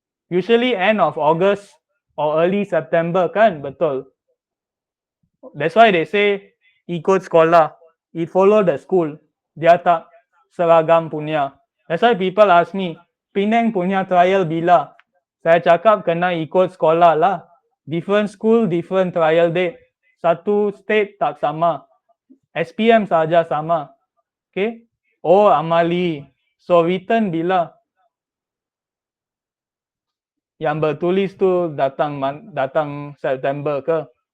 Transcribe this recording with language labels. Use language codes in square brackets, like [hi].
[en] Usually end of August or early September kan? [ms] Betul. [en] That's why they say [ms] ikut sekolah. [en] It follow the school. [ms] Dia tak seragam punya. [en] That's why people ask me, [ms] Penang punya trial bila? Saya cakap kena ikut sekolah lah. [en] Different school, different trial date. [ms] Satu state tak sama. SPM saja sama. Okay? [en] Oh, [ms] amali. [en] So written [ms] bila? Yang bertulis tu datang September ke?